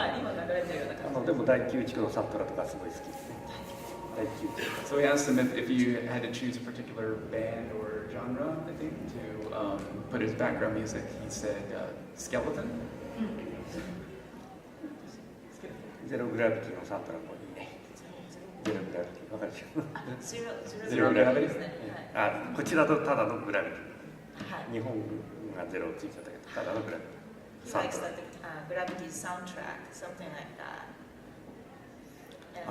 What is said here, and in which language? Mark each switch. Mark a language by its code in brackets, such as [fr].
[ja] はい、今流れてるような感じでも第9地区のサントラとかすごい好きですね。第9地区。 [en] So he asked him if you had to choose a particular band or genre, I think, to put his background music. He said Skeleton. [ja] ゼログラビティのサントラもいいね。ゼログラビティ、わかるでしょ。ゼログラビティですね。あ、こちらとただのグラビティ。はい。日本がゼロついちゃったけど、ただのグラビティ。サン [en] likes [ja] トラ。 [en] the Gravity soundtrack, something like that.